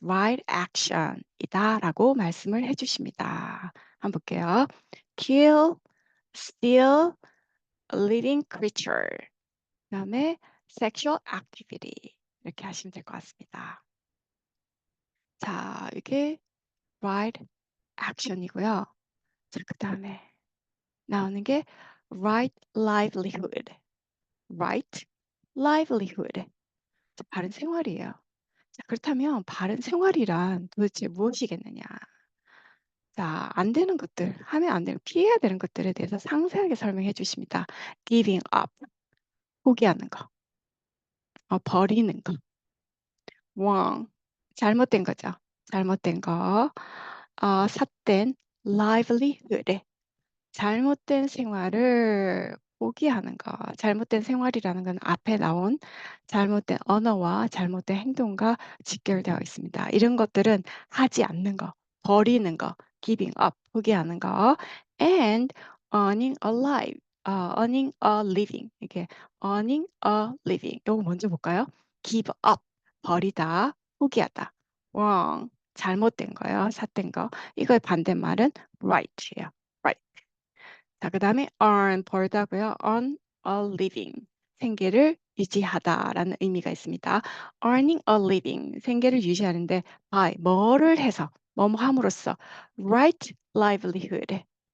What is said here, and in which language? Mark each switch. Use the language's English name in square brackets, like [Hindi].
[Korean] right action이다라고 말씀을 해주십니다. 한번 볼게요. [English] kill, steal, living creature. [Korean] 그다음에 [English] sexual activity. [Korean] 이렇게 하시면 될 것 같습니다. 자, 이게 right action이고요. 자, 그다음에 나오는 게 right livelihood. right livelihood. 자, 바른 생활이에요. 자, 그렇다면 바른 생활이란 도대체 무엇이겠느냐? 자, 안 되는 것들, 하면 안 되는, 피해야 되는 것들에 대해서 상세하게 설명해 주십니다. giving up, 포기하는 거. 버리는 거. wrong, 잘못된 거죠. 잘못된 거. 삿된 livelihood, 잘못된 생활을 포기하는 거. 잘못된 생활이라는 건 앞에 나온 잘못된 언어와 잘못된 행동과 직결되어 있습니다. 이런 것들은 하지 않는 거, 버리는 거, [English] giving up, [Korean] 포기하는 거, [English] and earning a life, earning a living. [Korean] 이게 [English] earning a living. [Korean] 이거 먼저 볼까요? give up, 버리다, 포기하다. wrong, 잘못된 거요, 삿된 거. 이거의 반대말은 right예요. right. 자, 그 다음에 earn, 벌다고요. earn a living, 생계를 유지하다라는 의미가 있습니다. [English] earning a living, [Korean] 생계를 유지하는데 by, 뭐를 해서, 뭐뭐 함으로써 right livelihood.